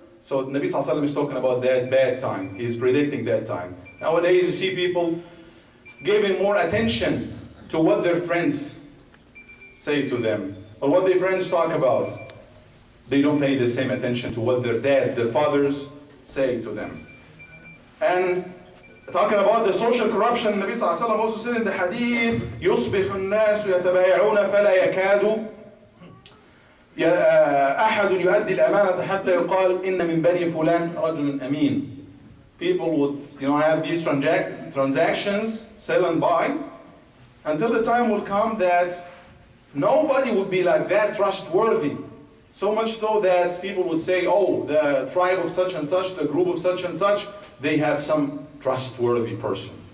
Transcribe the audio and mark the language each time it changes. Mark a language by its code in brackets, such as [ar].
[en] So Nabi Sallallahu Alaihi Wasallam is talking about that bad time. He's predicting that time. Nowadays you see people giving more attention to what their friends say to them, or what their friends talk about. They don't pay the same attention to what their dads, their fathers say to them. And talking about the social corruption, Nabi Sallallahu Alaihi Wasallam also said in the hadith, [ar] يُصْبِحُ النَّاسُ يَتَبَايَعُونَ فَلَا يَكَادُ أحد يؤدي الأمانة حتى يقال إن من بني فلان رجل أمين. [en] People would, have these transactions, sell and buy, until the time will come that nobody would be like that trustworthy. So much so that people would say, oh, the tribe of such and such, the group of such and such, they have some trustworthy person.